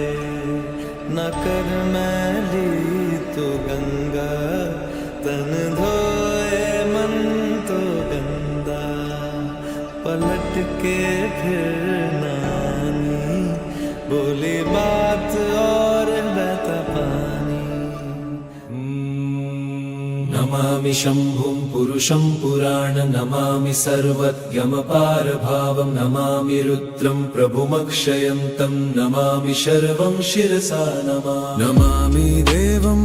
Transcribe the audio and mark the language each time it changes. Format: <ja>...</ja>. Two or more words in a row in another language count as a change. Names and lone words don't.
<hi>न कर मैली तो गंगा तन धोए मन तो गंदा। पलट के फिर नानी बोली बात और बहता पानी।</hi> <sa>नमामि शम्भुं पुरुषं पुराण नमामि सर्वज्ञमपारभावं नमामि रुद्रं प्रभुमक्षयन्तं नमामि शर्वं शिरसा नमामि देवं</sa>